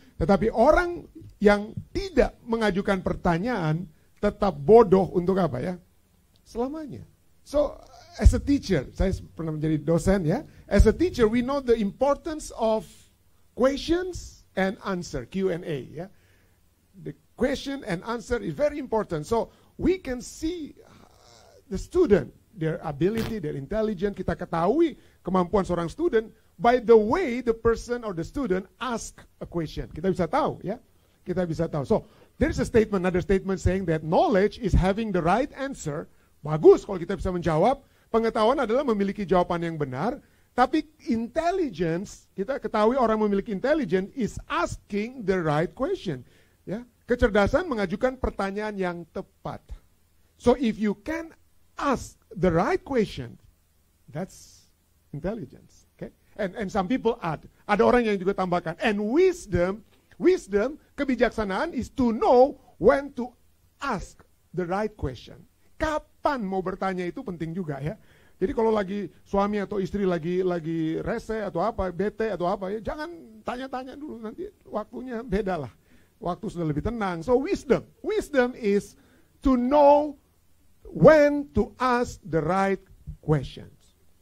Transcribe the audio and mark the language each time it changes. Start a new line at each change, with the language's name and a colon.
Indonesian: Tetapi orang yang tidak mengajukan pertanyaan tetap bodoh untuk apa, ya? Selamanya.
English: So, as a teacher,
Indonesian: saya pernah menjadi dosen, ya.
English: As a teacher, we know the importance of questions and answer, Q&A, ya. The question and answer is very important. So, we can see the student, their ability, their intelligence.
Indonesian: Kita ketahui kemampuan seorang student
English: by the way the person or the student ask a question.
Indonesian: Kita bisa tahu, ya. Kita bisa tahu.
English: So, there is a statement, another statement saying that knowledge is having the right answer.
Indonesian: Bagus kalau kita bisa menjawab. Pengetahuan adalah memiliki jawaban yang benar. Tapi
English: intelligence,
Indonesian: kita ketahui orang memiliki
English: intelligence is asking the right question.
Indonesian: Ya, kecerdasan mengajukan pertanyaan yang tepat.
English: So if you can ask the right question, that's intelligence. Okay? And some people add.
Indonesian: Ada orang yang juga tambahkan.
English: And wisdom, kebijaksanaan is to know when to ask the right question.
Indonesian: Kapan mau bertanya itu penting juga, ya. Jadi kalau lagi suami atau istri lagi rese atau apa, bete atau apa, ya jangan tanya-tanya dulu, nanti waktunya beda lah. Waktu sudah lebih tenang.
English: So wisdom is to know when to ask the right questions.